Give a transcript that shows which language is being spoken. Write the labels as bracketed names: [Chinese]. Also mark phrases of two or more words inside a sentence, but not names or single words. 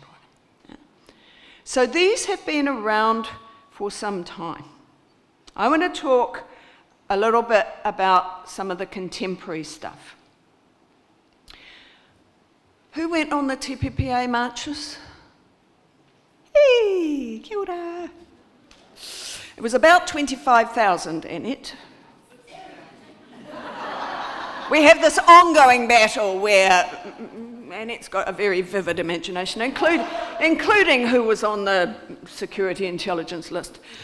[English] Yeah. So these have been around for some time. I want to talk a little bit about some of the contemporary stuff. Who went on the TPPA marches? [Māori] Hey, kia ora. [English] It was about 25,000 in it. We have this ongoing battle where, and it's got a very vivid imagination, including who was on the security intelligence list.